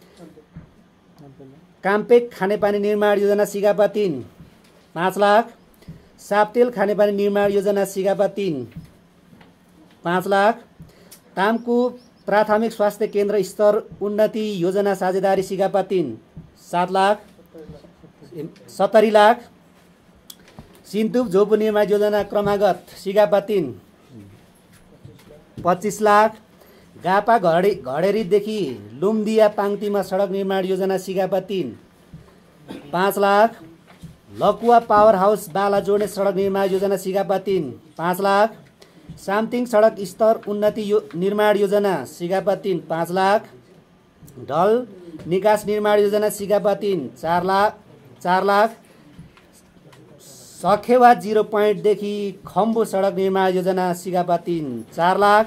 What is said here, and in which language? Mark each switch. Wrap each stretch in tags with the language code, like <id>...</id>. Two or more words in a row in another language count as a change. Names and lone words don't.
<ne>काम्पेक खानेपानी निर्माण योजना सिगापा 3 5 लाख, साप्तेल खानेपानी निर्माण योजना सिगापा 3 5 लाख, तामकु प्राथमिक स्वास्थ्य केन्द्र स्तर उन्नति योजना साझेदारी सिगापा 3 70 लाख, सिन्धुप झोपु निर्माण योजना क्रमागत सिगापा 3 25 लाख, गापा घडेरीदेखि लुम्दिया पाङतीमा सडक निर्माण योजना सिगापा 3 5 लाख, लकुवा पावर हाउस बाला जोड्ने सडक निर्माण योजना सिगापा 3 5 लाख। सामथिङ सडक स्तर उन्नति निर्माण योजना सिगापा 3 5 लाख। ढल निकास निर्माण योजना सिगापा 3 4 लाख। सखेवा 0 पोइन्टदेखि खम्बु सडक निर्माण योजना सिगापा 3 4 लाख।</ne>